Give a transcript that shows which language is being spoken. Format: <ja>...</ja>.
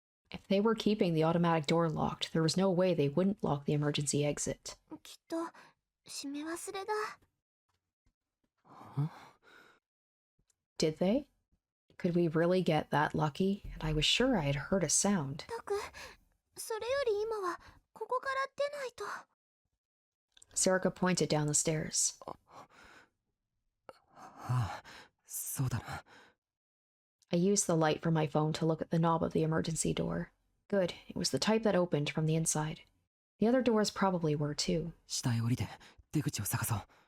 <en>If they were keeping the automatic door locked, there was no way they wouldn't lock the emergency exit.</en> <ja>きっと閉め忘れだ。</ja> <en>Huh? Did they? Could we really get that lucky? And I was sure I had heard a sound.</en> <ja>タク、それより今はここから出ないと。</ja> <en>Serica pointed down the stairs.</en> <ja>ああ、そうだな。</ja> <en>I used the light from my phone to look at the knob of the emergency door. Good, it was the type that opened from the inside. The other doors probably were too.</en> <ja>下へ降りて出口を探そう。</ja>